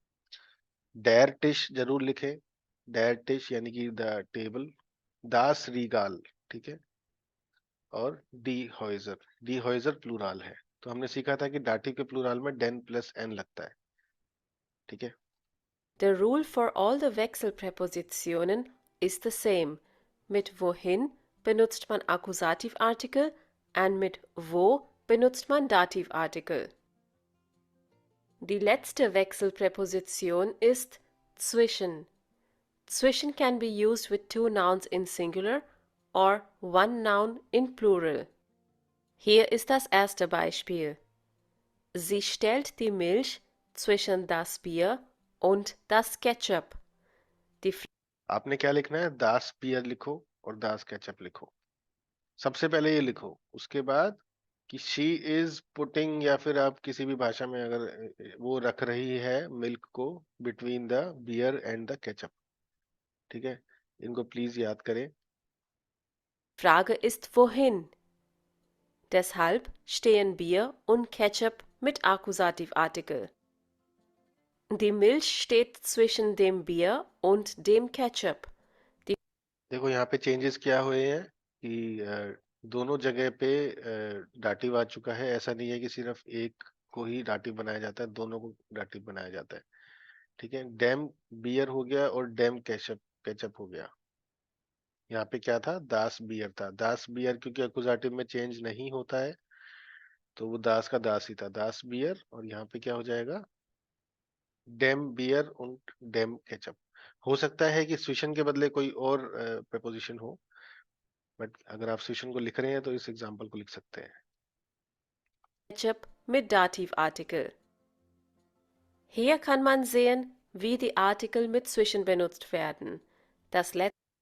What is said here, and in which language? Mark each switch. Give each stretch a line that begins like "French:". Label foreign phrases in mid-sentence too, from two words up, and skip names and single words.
German: der Tisch
Hindi: जरूर लिखें,
German: der Tisch
Hindi: यानी कि
English: the table,
German: das Regal,
Hindi: ठीक है, और
German: die Häuser
Hindi: प्लूराल है, तो हमने सीखा था कि डाटिव के प्लूराल में डेन प्लस एन लगता है, ठीक है।
English: The rule for all the Wechselpräpositionen ist the same.
German: Mit wohin benutzt man Akkusativartikel und mit wo benutzt man Dativartikel. Die letzte Wechselpräposition ist zwischen.
English: Zwischen can be used with two nouns in singular or one noun in plural.
German: Hier ist das erste Beispiel. Sie stellt die Milch zwischen das Bier und das Ketchup. Die
Hindi: आपने क्या लिखना है,
German: das Bier
Hindi: लिखो और
German: das Ketchup
Hindi: लिखो, सबसे पहले ये लिखो, उसके बाद कि
English: she is putting,
Hindi: या फिर आप किसी भी भाषा में अगर वो रख रही है मिल्क को
English: between the beer and the ketchup,
Hindi: ठीक है। इनको प्लीज याद करें।
German: Frage ist wohin? Deshalb stehen Bier und Ketchup mit Akkusativartikel. Die Milch steht zwischen dem Bier und dem Ketchup.
Hindi: देखो यहाँ पे चेंजेस क्या हुए हैं कि दोनों जगह पे डाटिव आ चुका है, ऐसा नहीं है कि सिर्फ एक को ही डाटिव बनाया जाता है, दोनों को डाटिव बनाया जाता है, ठीक है।
German: dem Bier
Hindi: हो गया और
German: dem Ketchup
Hindi: केचप हो गया। यहाँ पे क्या था,
German: das Bier
Hindi: था,
German: das Bier
Hindi: क्योंकि अकुजाटिव में चेंज नहीं होता है तो वो दास का दास ही था,
German: das Bier,
Hindi: और यहाँ पे क्या हो जाएगा,
German: dem Bier
Hindi: और
German: dem Ketchup.
Hindi: हो सकता है कि स्विशन के बदले कोई और प्रपोजिशन हो, बट अगर आप स्विशन को लिख रहे हैं तो इस एग्जांपल को लिख सकते हैं।
German: Ketchup mit Dativartikel. Hier kann man sehen, wie die Artikel mit Zwischen benutzt werden. Das letzte